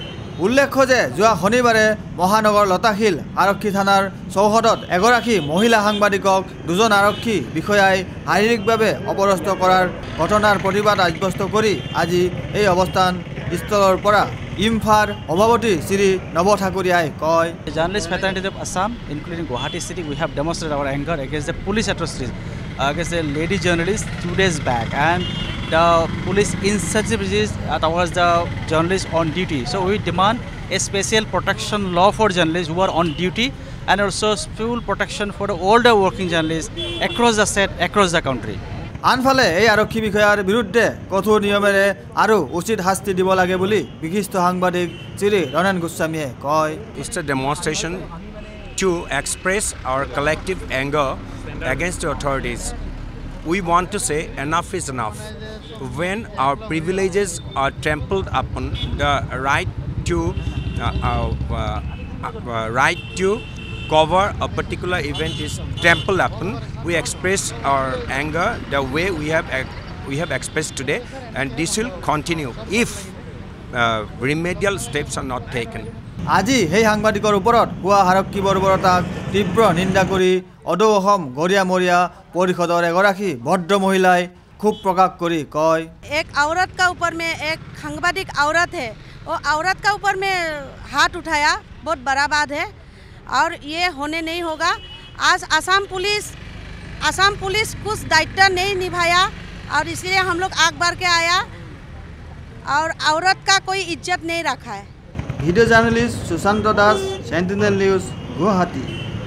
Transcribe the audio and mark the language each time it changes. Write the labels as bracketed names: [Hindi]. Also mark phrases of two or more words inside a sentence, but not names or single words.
[Assamese] উল্লেখ্য যে যোৱা শনিবাৰে মহানগৰ লতাশিল আৰক্ষী থানাৰ চৌহদত এগৰাকী মহিলা সাংবাদিকক দুজন আৰক্ষী বিষয়াই শাৰীৰিকভাৱে অপদস্থ কৰাৰ ঘটনাৰ প্ৰতিবাদ সাব্যস্ত কৰি আজি এই অৱস্থান স্থলৰ পৰা ইম্ফাৰ সভাপতি শ্ৰী নৱ ঠাকুৰীয়াই কয়, [English] Journalist fraternity of Assam, including Guwahati city, we have demonstrated our anger against the police atrocities against the lady journalist 2 days back and the police insensibilities towards the journalists on duty. So we demand a special protection law for journalists who are on duty and also full protection for the older working journalists across the state, across the country. [Assamese] আনফালে এই আৰক্ষী বিষয়াৰ বিৰুদ্ধে কঠোৰ নিয়মেৰে আৰু উচিত শাস্তি দিব লাগে বুলি বিশিষ্ট সাংবাদিক শ্ৰী ৰণেন গোস্বামীয়ে কয়। [English] It's a demonstration to express our collective anger against the authorities. We want to say enough is enough. When our privileges are trampled upon, the right to cover a particular event is trampled upon, we express our anger the way we have expressed today, and this will continue if remedial steps are not taken. [Assamese] আজি সেই সাংবাদিকৰ ওপৰত হোৱা আৰক্ষী বৰ্বৰতাক তীব্ৰ নিন্দা কৰি অদৌ অসম গৰিয়ামৰীয়া পৰিষদৰ এগৰাকী ভদ্ৰ মহিলাই ক্ষোভ প্ৰকাশ কৰি কয়, [Hindi] एक औरत का ऊपर में एक सांबादिक औरत है, वो औरत का ऊपर में हाथ उठाया, बहुत बड़ा बात है और ये होने नहीं होगा। आज असम पुलिस कुछ दायित्व नहीं निभाया और इसलिए हम लोग आग बार के आया और औरत का कोई इज्जत नहीं रखा है। [English] video journalist [Assamese] সুশান্ত দাস, সেন্টিনেল নিউজ, গুৱাহাটী।